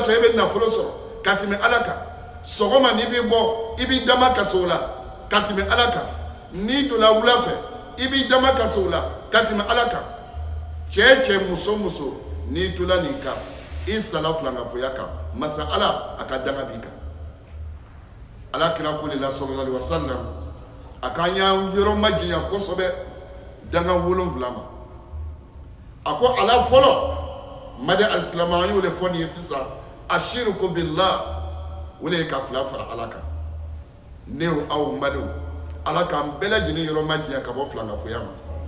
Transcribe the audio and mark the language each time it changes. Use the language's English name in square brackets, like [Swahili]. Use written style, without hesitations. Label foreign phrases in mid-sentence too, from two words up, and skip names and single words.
[Bambara] to e bɛ nafolo sɔrɔ ka tɛmɛ ala kan sɔgɔma n'i bɛ bɔ i b'i dama kasi o la ka tɛmɛ ala kan n'i donna wula fɛ i b'i dama kasi o la ka tɛmɛ ala kan cɛ cɛ muso muso n'i tola nin kan i sala filankafoya kan masa ala a ka danga b'i kan ala kira ko de la [Arabic] صلى الله عليه وسلم [Bambara] a k'an y'an yɔrɔ majanya kosɛbɛ danga 7 ma a ko ala fɔlɔ madi alisilama an y'o de fɔ nin ye sisan [Arabic] الشرك بالله [Bambara] o de ye ka fila fara ala kan ne aw madiw ala k'an bɛɛ lajɛlen yɔrɔ majanya ka bɔ filankafoya ma